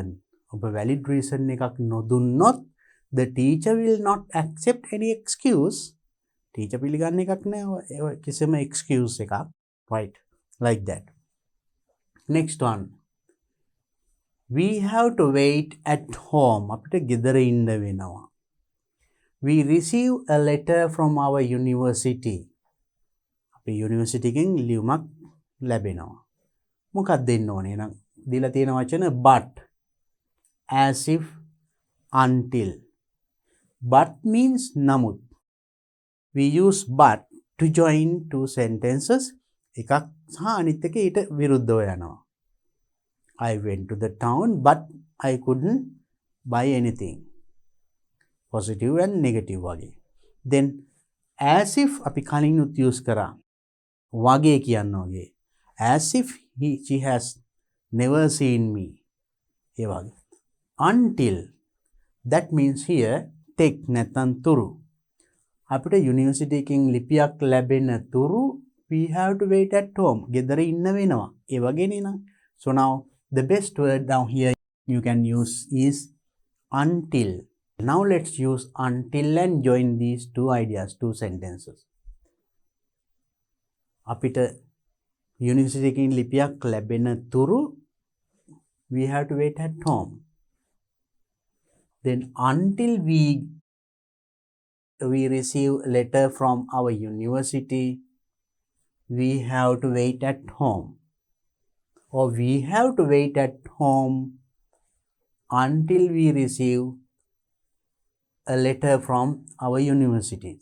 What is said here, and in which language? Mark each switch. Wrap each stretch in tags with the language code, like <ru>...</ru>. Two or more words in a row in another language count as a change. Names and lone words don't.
<en>ඔබ valid reason</en> <si>එකක් නොදුන්නොත්</si> <en>the teacher will not accept any excuse.</en> <si>teacher පිළිගන්න එකක් නෑ කිසිම excuse එකක්.</si> <en>Right, like that. Next one. We have to wait at home.</en> <si>අපිට ගෙදර ඉන්න වෙනවා.</si> <en>We receive a letter from our university.</en> <si>අපේ university එකෙන් ලියුමක් ලැබෙනවා. මොකක්ද දෙන්න ඕනේ නම් දීලා තියෙන වචන</si> <en>but, as if, until. But means නමුත්. We use but to join two sentences.</en> <si>එකක් සහ අනිත් එක ඊට විරුද්ධව යනවා.</si> <en>I went to the town but I couldn't buy anything. Positive and negative වගේ. Then as if</en> <si>අපි කලිනුත් use කරා. වගේ කියන්න වගේ.</si> <en>As if she has never seen me.</en> <si>ඒ වගේ.</si> <en>Until. That means here take</en> <si>නැත්නම් තුරු. අපිට යුනිවර්සිටි එකකින් ලිපියක් ලැබෙන තුරු</si> <en>we have to wait at home.</en> <si>ගෙදර ඉන්න වෙනවා. ඒ වගේනේ නං.</si> <en>So now the best word down here you can use is until. Now let's use until and join these two ideas, two sentences.</en> <si>අපිට යුනිවර්සිටි එකකින් ලිපියක් ලැබෙන තුරු</si> <en>we have to wait at home. Then until we receive a letter from our university, we have to wait at home. Or we have to wait at home until we receive a letter from our universities.</en>